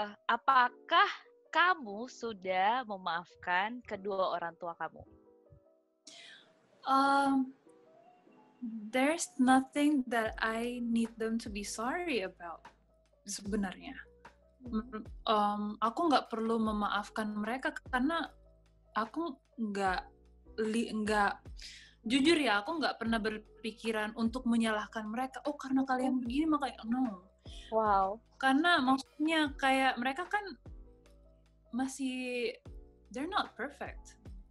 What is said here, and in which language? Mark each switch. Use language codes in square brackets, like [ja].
[id] Apakah kamu sudah memaafkan kedua orang tua kamu? [en] There's nothing that I need them to be sorry about sebenarnya. [id] Aku nggak perlu memaafkan mereka karena aku nggak jujur ya, aku nggak pernah berpikiran untuk menyalahkan mereka. Oh karena kalian begini makanya no. Wow. Karena maksudnya kayak mereka kan masih [en] they're not perfect.